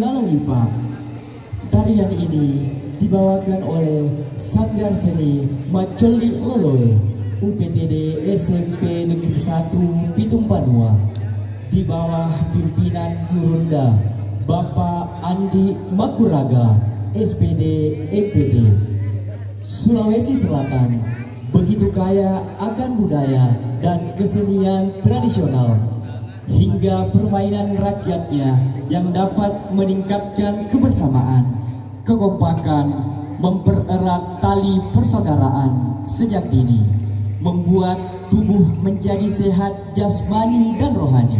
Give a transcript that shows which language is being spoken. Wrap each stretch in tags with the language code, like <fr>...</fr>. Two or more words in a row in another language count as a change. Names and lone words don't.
<id>Lalalipa. Tarian ini dibawakan oleh Sanggar Seni Macoli Loloe UPTD SMP Negeri 1 Pitung Panua di bawah pimpinan Gurunda Bapak Andi Makuraga SPD EPD. Sulawesi Selatan begitu kaya akan budaya dan kesenian tradisional hingga permainan rakyatnya yang dapat meningkatkan kebersamaan, kekompakan, mempererat tali persaudaraan sejak dini, membuat tubuh menjadi sehat jasmani dan rohani.</id>